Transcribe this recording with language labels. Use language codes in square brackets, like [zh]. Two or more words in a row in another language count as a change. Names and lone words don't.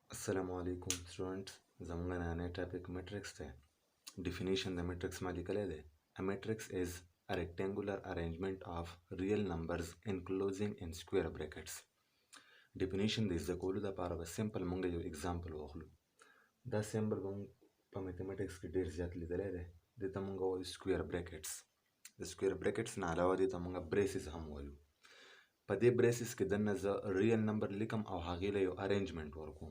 [en] Assalamualaikum students. [ps] زمونږ نننی ټاپک میټرکس دی. Definition د میټرکس ما لیکلی دی. [en] A matrix is a rectangular arrangement of real numbers enclosing in square brackets. [ps] Definition د زده کولو دپاره به سمپل مونږ یو اگزامپل واخلو. دا سمبل به مونږ په میتھمیټکس کې ډېر زیات لیدلی دی. دې ته مونږ وایو [en] square brackets. [ps] د [en] square brackets [ps] نه علاوه دې ته مونږ بریسز هم وایو. په دې بریسز کې دننه زه [en] real number [ps] لیکم او هغې له یو ارینجمنټ ورکوم.